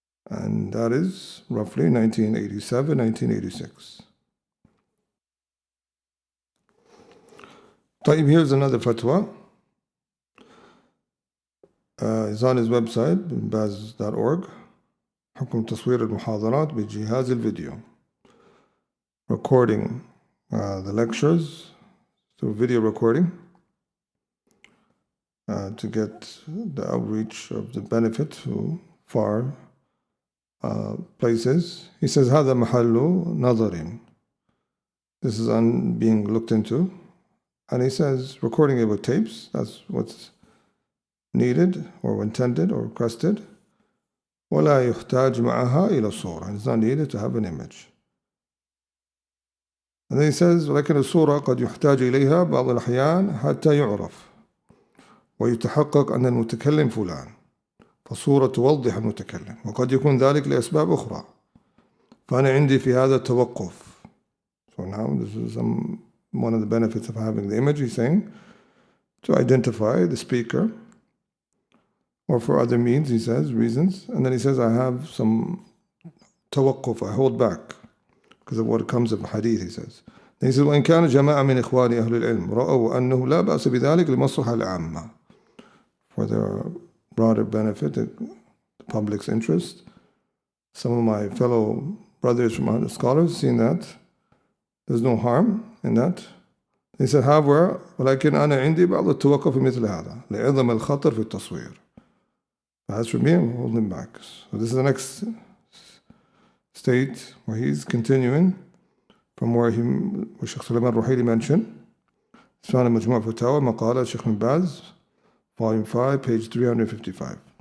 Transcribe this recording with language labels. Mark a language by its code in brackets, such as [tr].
[en] And that is roughly 1987, 1986. Here's another fatwa. It's on his website, baz.org. [ar] حكم تصوير المحاضرات بجهاز الفيديو. [en] Recording the lectures through video recording to get the outreach of the benefit to far places. He says [ar] هذا محل نظر. [en] This is on being looked into. And he says recording it with tapes, that's what's needed or intended or requested. [ar] ولا يحتاج معها إلى صورة. [en] It's not needed to have an image. And then he says [ar] ولكن الصورة قد يحتاج إليها بعض الأحيان حتى يعرف ويتحقق أن المتكلم فلان فالصورة توضح المتكلم وقد يكون ذلك لأسباب أخرى فأنا عندي في هذا التوقف. [en] So now this is one of the benefits of having the image. He's saying to identify the speaker, or for other means, he says, reasons. And then he says, I have some tawaqquf, I hold back because of what comes of hadith, he says. Then he says, [ar] وإن كان جماعة من إخواني أهل العلم رأوا أنه لا بأس بذلك لمصلحة العامة. [en] For their broader benefit, the public's interest. Some of my fellow brothers from other scholars seen that there's no harm in that. They said, however, [ar] ولكن أنا عندي بعض التوقف في مثل هذا لعظم الخطر في التصوير. [en] As for me, I'm holding back. So this is the next state where he's continuing from where Shaykh Sulaiman Ruhaili mentioned. It's found in Majmu' Fatawa, Maqala Shaykh bin Baz, Volume 5, page 355.